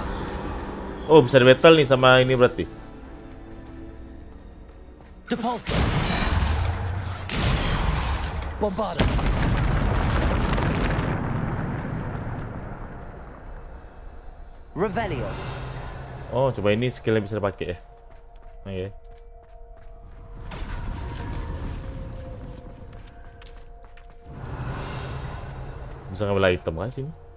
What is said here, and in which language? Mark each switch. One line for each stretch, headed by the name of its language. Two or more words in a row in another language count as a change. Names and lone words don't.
Indonesian: Oh, bisa di battle nih sama ini berarti. Depulso. Bombarda. Revelio. Oh, coba ini skill yang bisa dipakai ya. Oke. Bisa ngambil item kan sini?